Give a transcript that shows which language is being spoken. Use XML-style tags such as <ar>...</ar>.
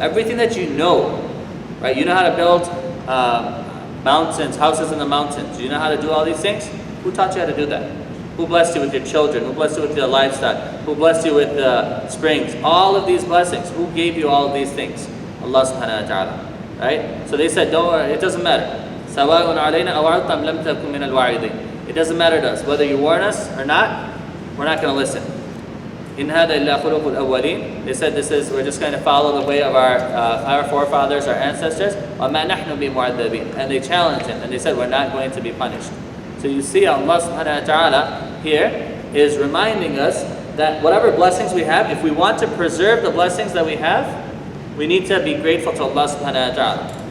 <en>Everything that you know, right? You know how to build mountains, houses in the mountains. You know how to do all these things? Who taught you how to do that? Who blessed you with your children? Who blessed you with your livestock? Who blessed you with springs? All of these blessings. Who gave you all of these things? Allah subhanahu wa ta'ala. Right? So they said, don't worry, it doesn't matter.</en> <ar>سَوَاءٌ عَلَيْنَا أَوَعَدْتَمْ لَمْ تَكُمْ مِنَ الْوَاعِدِينَ.</ar> <en>It doesn't matter to us. Whether you warn us or not, we're not going to listen.</en> <ar>إِنْ هَذَا إِلَّا خُلُقُ الْأَوَّلِينَ.</ar> <en>They said we're just going to follow the way of our forefathers, our ancestors.</en> <ar>وَمَا نَحْنُ بِمُعَذَّبِينَ.</ar> <en>And they challenged him and they said, we're not going to be punished. So you see Allah subhanahu wa ta'ala here is reminding us that whatever blessings we have, if we want to preserve the blessings that we have, we need to be grateful to Allah subhanahu wa ta'ala.</en>